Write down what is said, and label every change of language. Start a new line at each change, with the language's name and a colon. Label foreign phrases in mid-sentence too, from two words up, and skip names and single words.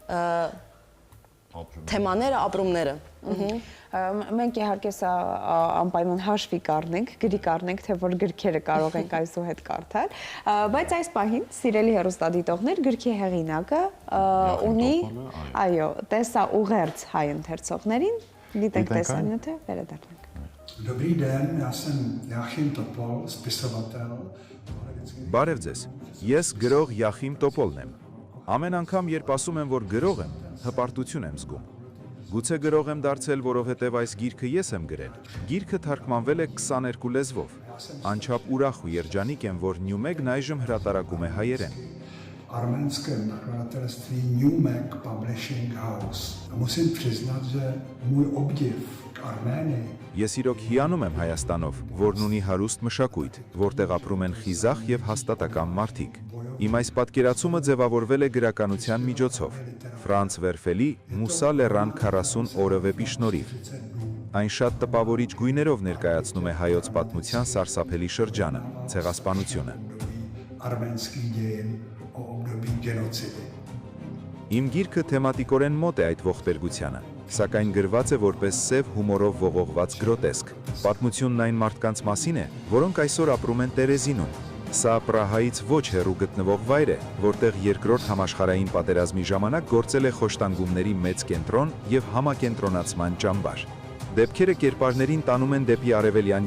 Armenian: թեմաները, ապրումները։ Մենք իհարկե սա անպայման հաշվի կառնենք, գրի կառնենք, թե որ գրքերը կարող ենք այսուհետ կարդալ, բայց այս պահին սիրելի հեռուստադիտողներ, գրքի հեղինակը ունի, այո, տեսա ուղերձ հայ ընթերցողներին, դիտենք տեսանյութը, վերադառնանք։
Czech: Dobrý den, já jsem Jáchym Topol, spisovatel.
Armenian: Բարև ձեզ, ես գրող Յախիմ Տոպոլն եմ։ Ամեն անգամ, երբ ասում եմ, որ գրող եմ, հպարտություն եմ զգում։ Գուցե գրող եմ դարձել, որովհետև այս գիրքը ես եմ գրել։ Գիրքը թարգմանվել է 22 լեզվով։ Անչափ ուրախ ու երջանիկ եմ, որ Newmeg-ն այժմ հրատարակում է հայերեն։
Czech: Arménském nakladatelství Newmeg Publishing House. Musím přiznat, že můj obdiv k Arménii.
Armenian: Ես իրոք հիանում եմ Հայաստանով, որն ունի հարուստ մշակույթ, որտեղ ապրում են խիզախ եւ հաստատակամ մարդիկ։ Իմ այս պատկերացումը ձևավորվել է գրականության միջոցով։ Ֆրանց Վերֆելի Մուսա Լեռան 40 օրը վեպի շնորհիվ։ Այն շատ տպավորիչ գույներով ներկայացնում է հայոց պատմության սարսափելի շրջանը, ցեղասպանությունը։
Czech: Arménský dějin o období genocidy.
Armenian: Իմ գիրքը թեմատիկորեն մոտ է այդ ողբերգությանը։ սակայն գրված է որպես սև հումորով ողողված գրոտեսկ։ Պատմությունն այն մարդկանց մասին է, որոնք այսօր ապրում են Տերեզինում։ Սա Պրահայից ոչ հեռու գտնվող վայր է, որտեղ երկրորդ համաշխարհային պատերազմի ժամանակ գործել է խոշտանգումների մեծ կենտրոն եւ համակենտրոնացման ճամբար։ Դեպքերը կերպարներին տանում են դեպի Արևելյան